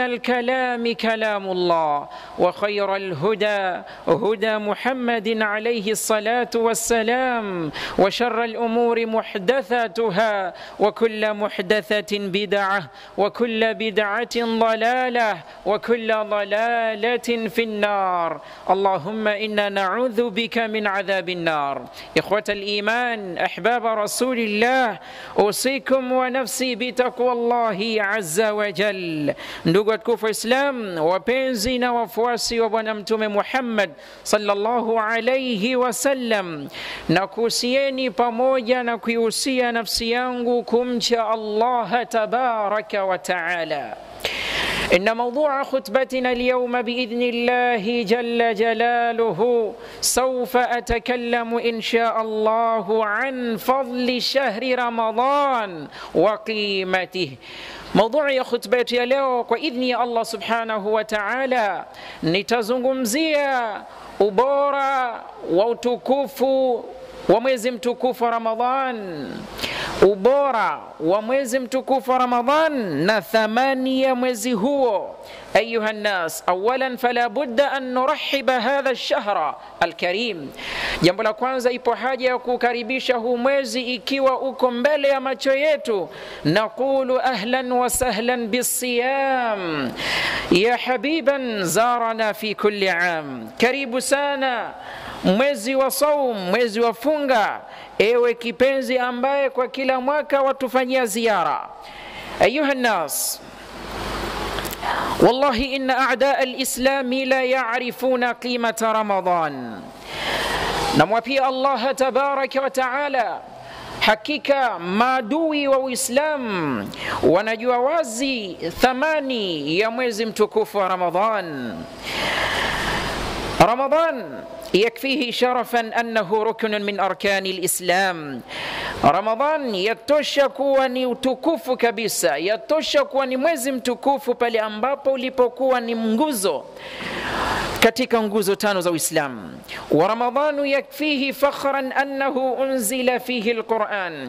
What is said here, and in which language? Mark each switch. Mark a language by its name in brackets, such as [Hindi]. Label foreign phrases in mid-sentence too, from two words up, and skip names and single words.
[Arabic] الكلام كلام الله وخير الهدى هدى محمد عليه الصلاة والسلام وشر الأمور محدثاتها وكل محدثة بدعة وكل بدعة ضلالة وكل ضلالة في النار اللهم إنا نعوذ بك من عذاب النار إخوة الإيمان أحباب رسول الله أوصيكم ونفسي بتقوى الله عز وجل. [Swahili] Ndugu watukufu wa Islam, wapenzi na wafuasi wa Bwana Mtume Muhammad [Arabic] صلى الله عليه وسلم, [Swahili] na kuhusieni pamoja na kuihusia nafsi yangu kumcha Allah [Arabic] تبارك وتعالى. إن موضوع خطبتنا اليوم بإذن الله جل جلاله سوف أتكلم إن شاء الله عن فضل شهر رمضان وقيمته. [Swahili] موضوع ya khutba yetu ya leo kwa idhni ya Allah [Arabic] سبحانه وتعالى [Swahili] nitazungumzia ubora wa utukufu wa mwezi mtukufu wa Ramadhan, ubora wa mwezi mtukufu wa Ramadhan na thamani ya mwezi huo. [Arabic] أيها الناس، أولا فلا بد أن نرحب هذا الشهر الكريم. [Swahili] Jambo la kwanza, ipo haja ya kukaribisha huu mwezi ikiwa uko mbele ya macho yetu. [Arabic] نقول أهلا وسهلا بالصيام يا حبيبا زارنا في كل عام. [Swahili] Karibu sana mwezi wa saum, mwezi wa funga, ewe kipenzi ambaye kwa kila mwaka watufanyia ziara. [Arabic] أيها الناس، والله إن أعداء الإسلام لا يعرفون قيمة رمضان. [Swahili] نموapia Allah [Arabic] تبارك وتعالى, [Swahili] hakika maadui wa Uislamu wanajua wazi thamani ya mwezi mtukufu wa Ramadhan. [Arabic] Ramadhan يكفيه شرفا أنه ركن من أركان الإسلام. [Swahili] Ramadhan yatosha kuwa ni utukufu kabisa, yatosha kuwa ni mwezi mtukufu pale ambapo ulipokuwa ni nguzo katika nguzo tano za Uislamu. [Arabic] ورمضان يكفيه فخرا أنه أنزل فيه القرآن.